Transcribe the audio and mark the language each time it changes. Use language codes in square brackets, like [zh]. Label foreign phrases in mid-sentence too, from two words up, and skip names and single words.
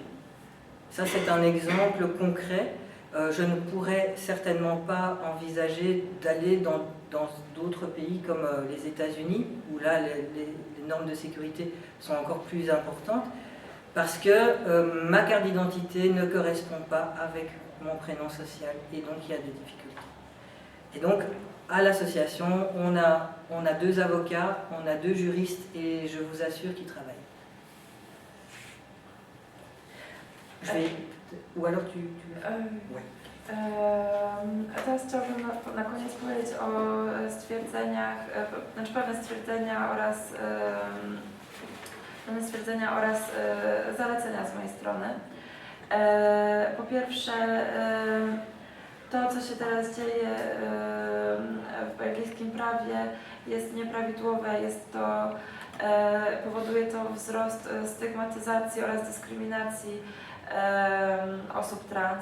[fr] Ça, c'est un exemple concret. Je ne pourrais certainement pas envisager d'aller dans d'autres pays comme les États-Unis, où là, les normes de sécurité sont encore plus importantes, parce que ma carte d'identité ne correspond pas avec mon prénom social, et donc il y a des difficultés. Et donc, à l'association, on a 2 avocats, on a 2 juristes, et je vous assure qu'ils travaillent. Je vais... Ou alors tu... Ouais. [pl] A teraz chciałabym na koniec powiedzieć o stwierdzeniach, znaczy pewne stwierdzenia oraz zalecenia z mojej strony. Po pierwsze, to co się teraz dzieje w belgijskim prawie jest nieprawidłowe, powoduje to wzrost stygmatyzacji oraz dyskryminacji osób trans.